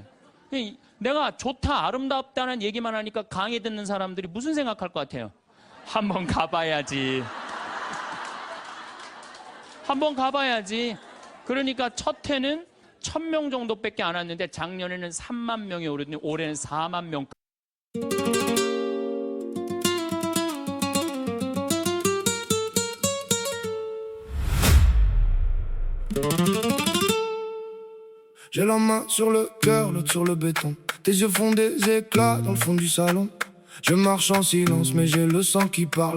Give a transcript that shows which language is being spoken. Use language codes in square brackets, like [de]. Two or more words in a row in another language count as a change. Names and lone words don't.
[ko] 내가 좋다 아름답다는 얘기만 하니까 강의 듣는 사람들이 무슨 생각할 것 같아요? 한번 가봐야지. 한번 가봐야지. 그러니까 첫 해는 1000명 정도밖에 안 왔는데 작년에는 3만 명이 오르더니 올해는 4만 명. [fr] J'ai la main sur le cœur, l'autre sur le béton. Tes yeux font des éclats dans le fond du salon. Je marche en silence, mais j'ai le sang qui parle.